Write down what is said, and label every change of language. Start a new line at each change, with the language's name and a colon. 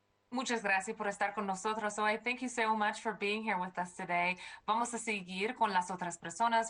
Spanish: Muchas gracias por estar con nosotros hoy.
English: Thank you so much for being here with us today.
Spanish: Vamos a seguir con las otras personas.